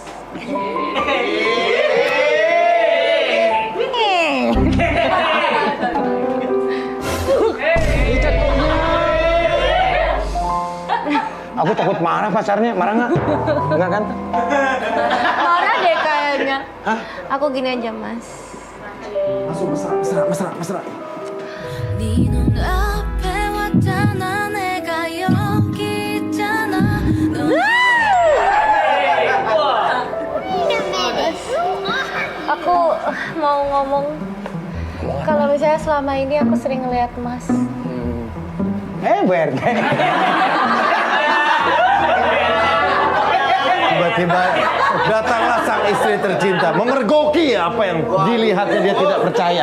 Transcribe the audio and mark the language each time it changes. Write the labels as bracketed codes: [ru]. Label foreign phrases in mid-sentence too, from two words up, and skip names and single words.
[id] Aku takut marah pacarnya, marah nggak? Enggak kan? Marah deh kayaknya. Hah? Aku gini aja Mas. Langsung mesra. [ko] 네 눈앞에 왔잖아 내가 여기 있잖아 [id] Aku mau ngomong kalau misalnya selama ini aku sering ngeliat Mas. Bert. Tiba-tiba datanglah sang istri tercinta, memergoki apa yang dilihatnya dia tidak percaya.